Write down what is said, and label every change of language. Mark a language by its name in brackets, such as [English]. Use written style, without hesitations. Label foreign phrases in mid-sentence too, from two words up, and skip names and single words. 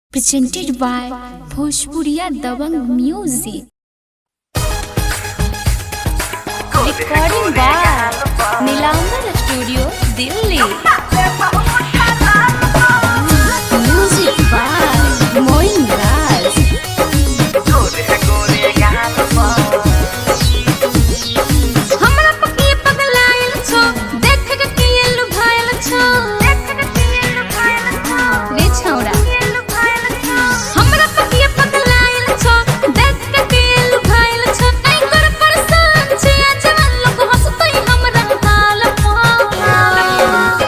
[English] presented by Bhojpuriya Dabang Music. Recording by Nilambar Studio, Delhi. Music by Moin Raj. [Maithili] हमरा पकिए पगलायल छो, देख के किए लुभायल छो, रे छौड़ा। हमरा पकिए पगलायल छो, देख के किए लुभायल छो, नहीं कर परेशान छी जवान लोग हंसतई हमरा हाल पर।